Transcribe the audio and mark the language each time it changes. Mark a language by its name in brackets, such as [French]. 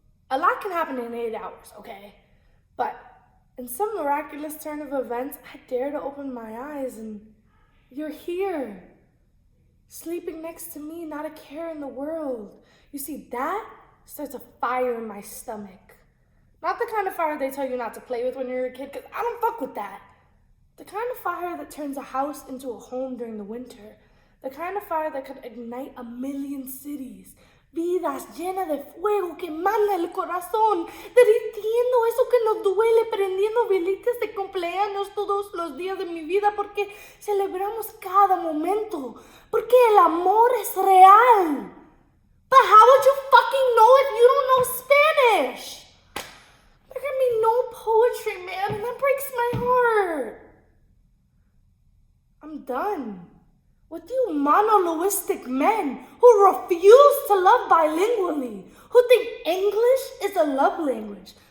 [English] A lot can happen in 8 hours, okay? But in some miraculous turn of events, I dare to open my eyes and you're here, sleeping next to me, not a care in the world. You see, that starts a fire in my stomach. Not the kind of fire they tell you not to play with when you're a kid, because I don't fuck with that. The kind of fire that turns a house into a home during the winter. The kind of fire that could ignite 1,000,000 cities. [Spanish] Vidas llenas de fuego que manda el corazón, derritiendo eso que nos duele, prendiendo velitas de cumpleaños todos los días de mi vida, porque celebramos cada momento, porque el amor es real. [English] But how would you fucking know if you don't know Spanish? There can be no poetry, man, and that breaks my heart. I'm done with you monolinguistic men who refuse to love bilingually, who think English is a love language.